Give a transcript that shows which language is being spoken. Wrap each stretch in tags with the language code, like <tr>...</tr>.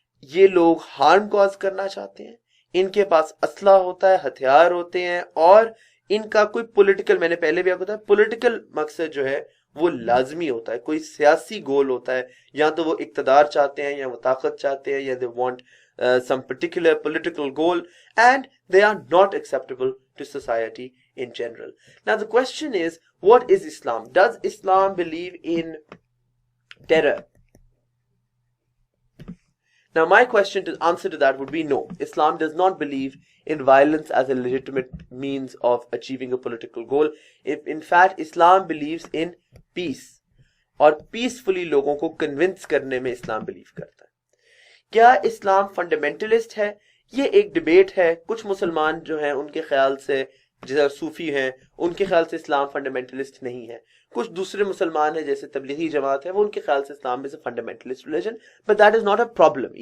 <ur>یہ لوگ harm cause کرنا چاہتے ہیں، ان کے پاس اسلحہ ہوتا ہے، ہتھیار ہوتے ہیں، اور ان کا کوئی پولیٹیکل، میں نے پہلے بھی آپ کو بتایا، پولیٹیکل مقصد جو ہے وہ لازمی ہوتا ہے، کوئی سیاسی گول ہوتا ہے، یا تو وہ اقتدار چاہتے ہیں، یا وہ طاقت چاہتے ہیں، یا</ur> <en>they want some particular political goal, and they are not acceptable to society in general. Now the question is, what is Islam? Does Islam believe in terror? Now my answer to that would be no. Islam does not believe in violence as a legitimate means of achieving a political goal. In fact, Islam believes in peace.</en> <ur>اور peacefully لوگوں کو convince کرنے میں اسلام blue کرتا ہے۔ کیا اسلام fundamentalist ہے؟ یہ ایک ڈیبیٹ ہے۔ کچھ مسلمان جو ہیں ان کے خیال سے، جیسے صوفی ہیں، ان کے خیال سے اسلام فنڈامنٹلسٹ نہیں ہے۔ کچھ دوسرے مسلمان ہیں جیسے تبلیغی جماعت ہے، وہ ان کے خیال سے اسلام</ur> <en>is a fundamentalist religion, but that is not a problem.</en>